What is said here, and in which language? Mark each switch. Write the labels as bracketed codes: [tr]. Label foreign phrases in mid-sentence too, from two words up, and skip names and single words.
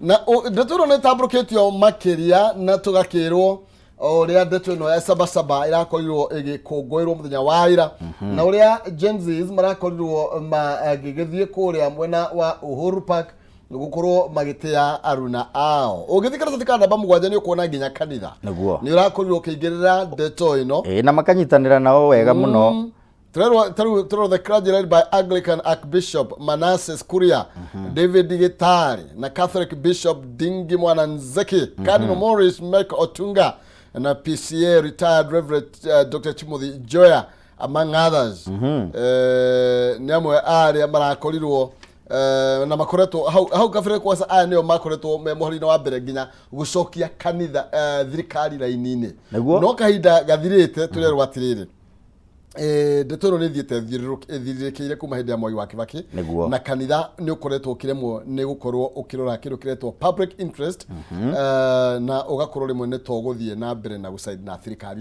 [ki] na ndeto ĩno nĩtambũrũkĩtio makĩria na tũgakĩrwo ũrĩa ndeto ĩno ya Sabasaba ĩrakorirwo ĩgĩkũngũĩrwo mũthenya wa ira na ũrĩa Gen Zs marakorirwo magĩgĩthiĩ kũrĩa mwena wa Uhuru Park gukorwo magĩtĩa aruna ao. Ũgĩthii karatathi ka namba 7 nĩ ũkuona nginya kanitha nĩ ũrakorirwo ũkĩingĩrĩra ndeto ĩno na makanyitanĩra nao wega mũno. [en] Turero the clergy led by Anglican Archbishop Manasseh Kuria, David Gitari na Catholic Bishop Dingi Mwananzeki, Cardinal Maurice Mek Otunga na PCA retired Reverend Dr. Timothy Joya among others. [ki] Nĩ amwe arĩa marakorirwo na makoretwo hau kabere kwasa aya nĩo makoretwo me mũhari-inĩ wa mbere nginya gũcokia kanitha thirikari raini-inĩ. No kahinda gathirĩte tũrerwo atĩrĩrĩ ndeto ĩno nĩthiĩte ĩthirĩrĩkĩire kuma hĩndĩ ya Mwai wa Kibaki na kanitha nĩ ũkoretwo ũkĩremwo nĩ gũkorwo ũkĩrora kĩndũ kĩretwo [en] public interest [ki] na ũgakorwo rĩmwe nĩ tũgũthiĩ na mbere na gũcaidi na thirikari.